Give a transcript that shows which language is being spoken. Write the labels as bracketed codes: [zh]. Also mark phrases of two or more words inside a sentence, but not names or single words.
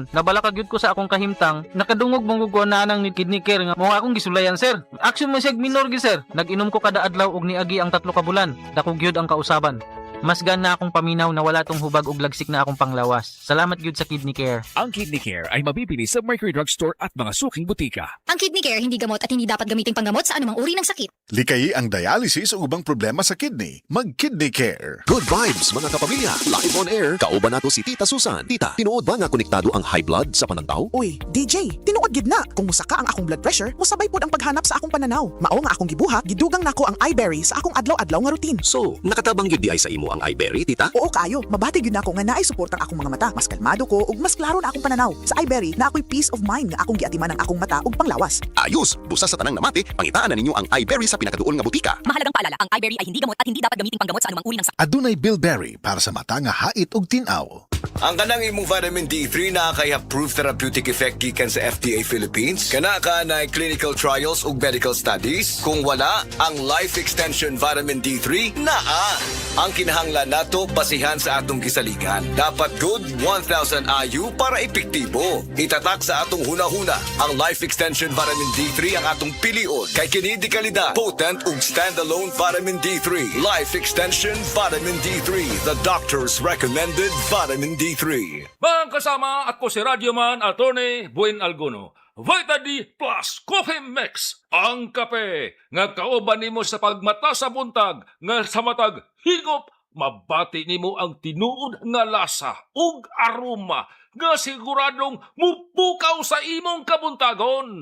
[ceb] Nabalaka gyud ko sa akong kahimtang. Nakadungog mong guguan na nang ni Kidney Care nga mo akong gisulayan sir. Action man siya minor gi sir. Nag-inom ko kada adlaw ug niagi ang 3 ka bulan. Dako gyud ang kausaban. Mas na akong paminaw na wala tong hubag ug lagsik na akong panglawas. Salamat gyud sa Kidney Care. [tl] Ang Kidney Care ay mabibili sa Mercury Drugstore at mga suking butika. Ang Kidney Care hindi gamot at hindi dapat gamiting panggamot sa anumang uri ng sakit. [ceb] Likayi ang dialysis o ubang problema sa kidney. Mag-Kidney Care. [en] Good vibes [ceb] mga kapamilya. [en] Live on air. [ceb] Kauban nato si Tita Susan. Tita, tinuod ba nga konektado ang [en] high blood [ceb] sa panantaw? Uy, DJ, tinuod gid na. Kung musaka ang akong [en] blood pressure, [ceb] musabay pod ang paghanap sa akong pananaw. Mao nga akong gibuhat, gidugang nako ang iBerry sa akong adlaw-adlaw nga routine. So, nakatabang yun di ay sa imo nimo ang iBerry, tita? Oo kayo, mabati gyud nako nga naay suportang akong mga mata. Mas kalmado ko ug mas klaro na akong pananaw. Sa iBerry na ako'y [en] peace of mind [ceb] nga akong giatiman ang akong mata ug panglawas. Ayos! Busa sa tanang namati, pangitaan na ninyo ang iBerry sa pinakaduol nga butika. [tl] Mahalagang paalala, ang iBerry ay hindi gamot at hindi dapat gamitin panggamot sa anumang uri ng sakit. [ceb] Adunay Bilberry para sa mata nga hait ug tinaw. Ang kanang imong vitamin D3 na kay [en] approved therapeutic effect [ceb] gikan sa FDA Philippines. Kana ka na [en] clinical trials [ceb] ug [en] medical studies. [ceb] Kung wala, ang Life Extension Vitamin D3 naa. Ang kinahanglan nato basihan sa atong gisaligan. Dapat good 1,000 IU para epektibo. Itatak sa atong hunahuna. Ang Life Extension Vitamin D3 ang atong pilion. Kay kini di kalidad, potent ug standalone Vitamin D3. [en] Life Extension Vitamin D3, the doctor's recommended Vitamin D3. [ceb] Mga kasama, ako si Radyoman Attorney Buin Alguno. Vita D Plus Coffee Mix, ang kape nga kauban nimo sa pagmata sa buntag nga sa matag higop mabati nimo ang tinuod nga lasa ug aroma nga siguradong mupukaw sa imong kabuntagon.